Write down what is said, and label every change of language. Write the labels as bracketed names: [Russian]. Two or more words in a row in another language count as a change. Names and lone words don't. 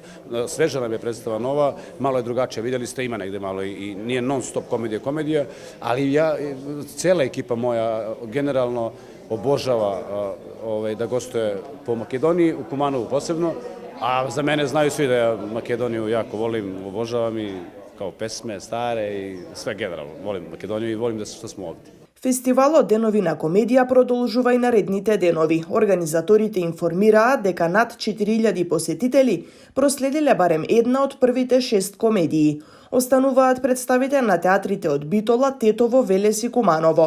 [Serbian] Sveža nam je predstava nova, malo je drugačija, vidjeli ste, ima negde malo i nije non stop komedija, ali cela ekipa moja generalno obožava da gostuje po Makedoniji, u Kumanovu posebno, a za mene znaju svi da ja Makedoniju jako volim, obožavam i kao pesme, stare i sve generalno. Volim Makedoniju i volim da smo ovdje. [Macedonian] Фестивалот Денови на комедија продолжува и наредните денови. Организаторите информираа дека над 4000 посетители проследиле барем една од првите 6 комедии. Остануваат представите на театрите од Битола, Тетово, Велес и Куманово.